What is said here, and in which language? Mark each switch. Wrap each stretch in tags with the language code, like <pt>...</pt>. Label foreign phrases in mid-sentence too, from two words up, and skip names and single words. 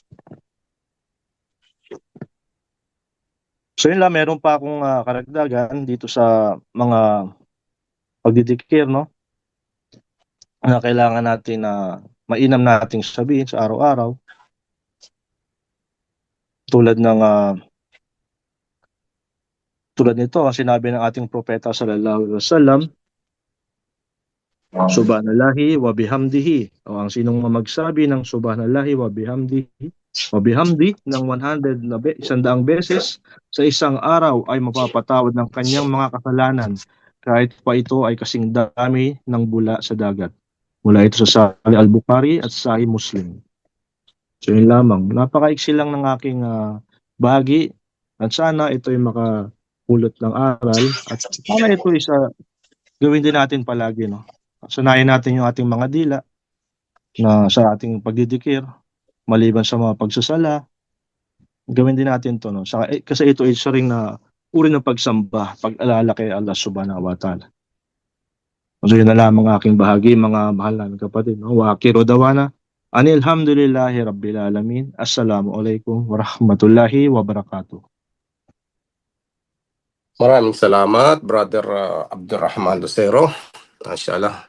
<tl>So yun lang, meron pa akong karagdagan dito sa mga pagdidikir, no? Na kailangan natin mainam nating sabihin sa araw-araw. Tulad nito, ang sinabi ng ating propeta</tl> <ar>صلى الله عليه وسلم, سبحان الله وبحمده.</ar> <tl>O ang sinong magsabi ng</tl> <ar>سبحان الله وبحمده</ar> <tl>ng 100 beses sa isang araw ay mapapatawad ng kanyang mga kasalanan kahit pa ito ay kasing dami ng bula sa dagat. Mula ito sa Sahih Al-Bukhari at Sahih Muslim. So yun lamang. Napakaiksi lang ng aking bahagi at sana ito ay makapulot ng aral at sana ito ay gawin din natin palagi, no? Sanayin natin yung ating mga dila na sa ating pagdidikir, maliban sa mga pagsasala, gawin din natin to, no? Kasi ito ay isa ring na uri ng pagsamba, pag-alala kay Allah</tl> <ar>سبحانه وتعالى.</ar> <tl>So yun na lamang aking bahagi, mga mahal namin kapatid, no?</tl> <ar>وآخر دعوانا الحمد لله رب العالمين. السلام عليكم ورحمة الله وبركاته.</ar> <tl>Maraming salamat, Brother Abdurrahman Lucero. Mashallah.</tl>